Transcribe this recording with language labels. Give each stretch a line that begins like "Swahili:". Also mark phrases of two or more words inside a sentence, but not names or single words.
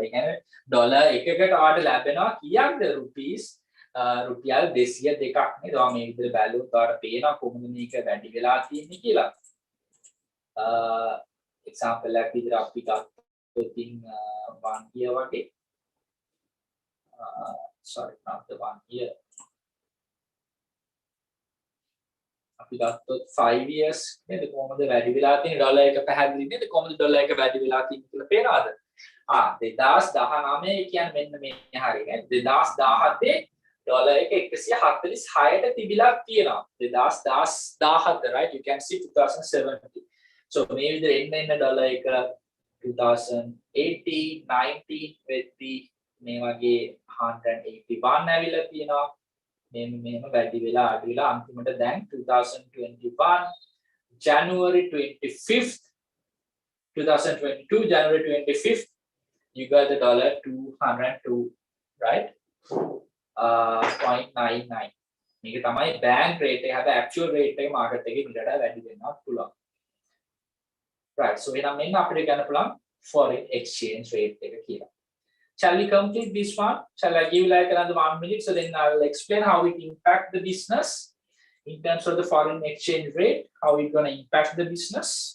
Sinhala: ඒ කියන්නේ ඩොලර් එකකට ඔයාලට ලැබෙනවා කීයක්ද රුපීස්? රුපියල් 202ක් නේද? ඔයා මේ විදිහට බැලුවොත් ඔයාලට පේනවා කොහොමද මේක වැඩි වෙලා තියෙන්නේ කියලා. example එකක් විදිහට අපි ගත්තොත් ඉතින් 1 year වගේ.
English: sorry, not the 1 year.
Sinhala: අපි ගත්තොත් 5 years නේද කොහොමද වැඩි වෙලා තියෙන්නේ ඩොලර් එක පැහැදිලි නේද කොහොමද ඩොලර් එක වැඩි වෙලා තියෙන්නේ කියලා පේනවද 2019 කියන්නේ මෙන්න මේ හරිය නේද 2017 ඩොලර් එක 146ට තිබිලා තියෙනවා 2017
English: right, you can see
Sinhala: 2017. So මේ විදිහට එන්න ඩොලර් එක 2018 19 වෙද්දී මේ වගේ 181 ඇවිල්ලා තියෙනවා මෙහෙම වැඩි වෙලා අඩු වෙලා අන්තිමට දැන්
English: 2021 January 25th 2022 January 25th you got the dollar 202, right?
Sinhala: 0.99 මේක තමයි
English: bank rate
Sinhala: එක. හැබැයි
English: actual rate
Sinhala: එක market එකේ ඊට වඩා වැඩි වෙනවා පුළුවන්, right? So එහෙනම් මෙන්න අපිට ගන්න පුළුවන්
English: foreign exchange rate
Sinhala: එක කියලා.
English: Shall we complete this one? Shall I give like another 1 minute? So then I will explain how it impact the business in terms of the foreign exchange rate, how it's going to impact the business.